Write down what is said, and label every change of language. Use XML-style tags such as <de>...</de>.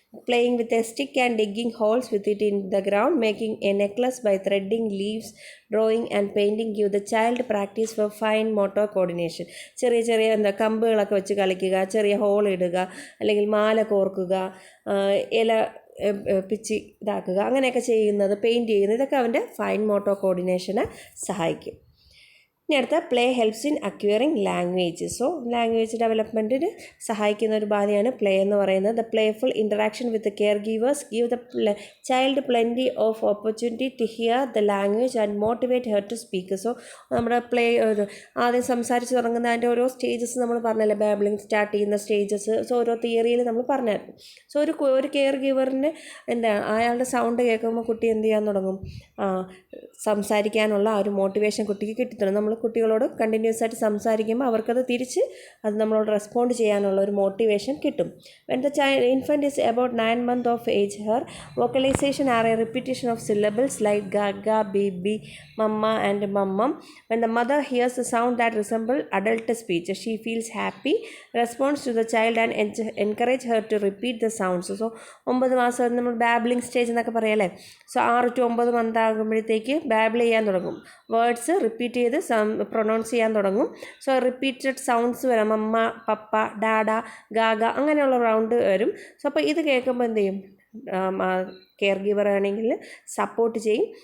<en>Playing with a stick and digging holes with it in the ground, making a necklace by threading leaves, drawing and painting give the child practice for fine motor coordination.</en> <ml>ചെറിയ ചെറിയ കമ്പുകളൊക്കെ വെച്ച് കളിക്കുക, ചെറിയ whole ഇടുക, അല്ലെങ്കിൽ മാല കോർക്കുക, ഇല പിച്ചി ഇതാക്കുക, അങ്ങനെയൊക്കെ ചെയ്യുന്നത്, പെയിൻറ്റ് ചെയ്യുന്നത്, ഇതൊക്കെ അവൻ്റെ ഫൈൻ മോട്ടോർ കോർഡിനേഷനെ സഹായിക്കും. ഇനി അടുത്ത</ml> <en>Play helps in acquiring language.</en> <ml>So language ഡെവലപ്മെൻറ്റിന് സഹായിക്കുന്ന ഒരു ഉപാധിയാണ് പ്ലേ എന്ന് പറയുന്നത്.</ml> <en>The playful interaction with caregivers give the child plenty of opportunity to hear the language and motivate her to speak.</en> <ml>So നമ്മുടെ play ആദ്യം സംസാരിച്ച് തുടങ്ങുന്ന അതിൻ്റെ ഓരോ സ്റ്റേജസ് നമ്മൾ പറഞ്ഞല്ലോ, ബാബ്ലിംഗ് സ്റ്റാർട്ട് ചെയ്യുന്ന സ്റ്റേജസ്. സോ ഓരോ തിയറിയിൽ നമ്മൾ പറഞ്ഞായിരുന്നു. സോ ഒരു കെയർ ഗീവറിന് അയാളുടെ സൗണ്ട് കേൾക്കുമ്പോൾ കുട്ടി എന്ത് ചെയ്യാൻ തുടങ്ങും, സംസാരിക്കാനുള്ള ആ ഒരു മോട്ടിവേഷൻ കുട്ടിക്ക് കിട്ടിത്തുടങ്ങും. നമ്മൾ കുട്ടികളോട് കണ്ടിന്യൂസ് ആയിട്ട് സംസാരിക്കുമ്പോൾ അവർക്കത് തിരിച്ച് അത് നമ്മളോട് റെസ്പോണ്ട് ചെയ്യാനുള്ള ഒരു മോട്ടിവേഷൻ കിട്ടും.</ml> <en>When the infant is about 9 months of age, her vocalization are a repetition of syllables like gaga, baby, mama and mammam. When the mother hears a sound that resembles adult speech, she feels happy, responds to the child and encourage her to repeat the sounds.</en> <ml>So 9 മാസം നമ്മൾ babbling stage എന്നൊക്കെ പറയാമല്ലേ. So 6 to 9 month ആകുമ്പോഴത്തേക്ക് ബാബിൾ ചെയ്യാൻ തുടങ്ങും, words repeat ചെയ്ത് pronounce ചെയ്യാൻ തുടങ്ങും. So repeated sounds വരാം, മമ്മ, പപ്പ, ഡാഡ, ഗാഗ, അങ്ങനെയുള്ള റൗണ്ട് വരും. സോ അപ്പോൾ ഇത് കേൾക്കുമ്പോൾ എന്ത് ചെയ്യും, കെയർ ഗീവർ ആണെങ്കിൽ സപ്പോർട്ട് ചെയ്യും.</ml>